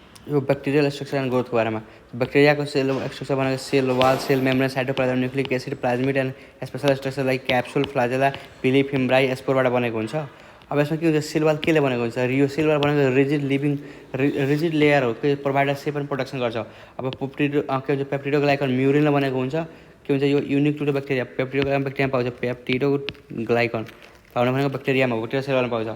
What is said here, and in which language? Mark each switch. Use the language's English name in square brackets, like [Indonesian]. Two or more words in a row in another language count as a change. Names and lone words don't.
[Hindi] यो [English] bacterial structure and growth [Hindi] के बारे में। [Nepali] बैक्टीरिया को [English] cell structure [Nepali] बनेको [English] cell wall, cell membrane, cytoplasm, nucleic acid, plasmid and special structure like capsule, flagella, pili, fimbriae, [Nepali] स्पोरबाट बनेको हुन्छ। अब यसमा के हुन्छ, [English] cell wall [Nepali] केले बनेको हुन्छ, यो [English] cell wall [Nepali] बनेको [English] rigid layer [Nepali] हो के [English] provide shape and protection [Nepali] गर्छ। अब के हुन्छ पेप्टिडोग्लाइकन म्युरिनले बनेको हुन्छ। के हुन्छ यो [English] unique to the bacteria, [Nepali] पेप्टिडोग्लाइकन पाउँछ, पेप्टिडोग्लाइकन पाउने भनेको ब्याक्टेरियामा हो, ब्याक्टेरिया सेलमा पाउँछ।